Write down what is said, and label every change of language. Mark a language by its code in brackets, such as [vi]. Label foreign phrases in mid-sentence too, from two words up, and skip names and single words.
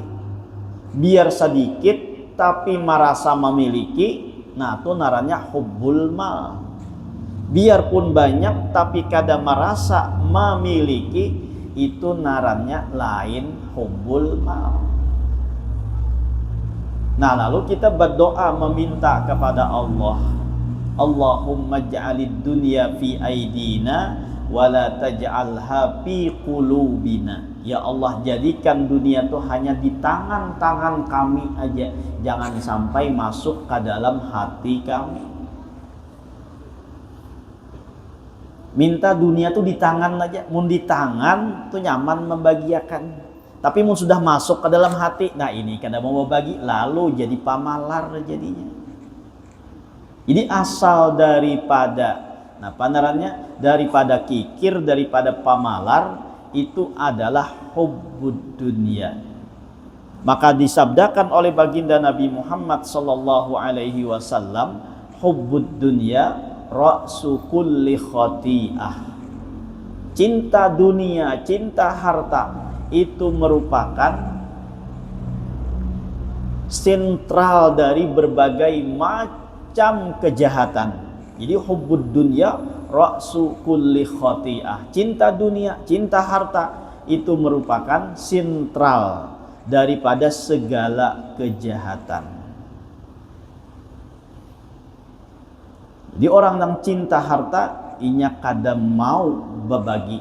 [bjn] Biar sedikit tapi merasa memiliki, nah itu narannya [ar] حب المال. [bjn] Biarpun banyak tapi kada merasa memiliki, itu narannya lain [ar] حب المال. [id] Nah, lalu kita berdoa meminta kepada Allah, [ar] اللهم اجعل الدنيا في أيدينا ولا تجعلها في قلوبنا. [id] Ya Allah, jadikan dunia itu hanya di tangan-tangan kami aja, jangan sampai masuk ke dalam hati kami. [bjn] Minta dunia tuh di tangan aja, mun di tangan tuh nyaman membagiakan. Tapi mun sudah masuk ke dalam hati, nah ini kada mau berbagi, lalu jadi pamalar jadinya. Jadi asal daripada, nah panarannya daripada kikir, daripada pamalar, itu adalah [ar] حب الدنيا. [id] Maka disabdakan oleh baginda Nabi Muhammad [ar] صلى الله عليه وسلم, حب الدنيا رأس كل خطيئة. [id] Cinta dunia, cinta harta itu merupakan sentral dari berbagai macam kejahatan. [ar] Jadi حب الدنيا رأس كل خطيئة. [id] Cinta dunia, cinta harta itu merupakan sentral daripada segala kejahatan. [bjn] Di orang yang cinta harta, inya kada mau berbagi.